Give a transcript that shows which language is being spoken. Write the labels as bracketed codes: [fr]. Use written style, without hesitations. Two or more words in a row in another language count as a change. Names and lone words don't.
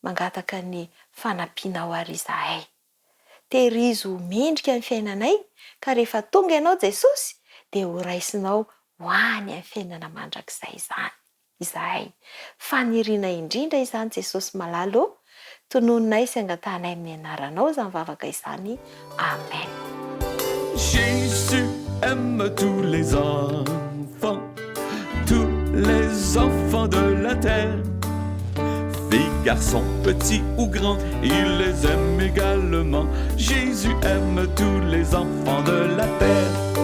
[mg] mangataka ny fanampiana ho ary izahay. Tehirizo mendrika amin'ny fiainanay, ka rehefa tonga ianao Jesosy dia ho raisinao ho any amin'ny fiainana mandrakizay izany. Izahay faniriana indrindra izany Jesosy malalo, tonononay sy angatanay amin'ny anaranao izany vavaka izany. Amen. [fr] Jésus aime tous les enfants de la terre. Filles, garçons, petits ou grands, il les aime également. Jésus aime tous les enfants de la terre.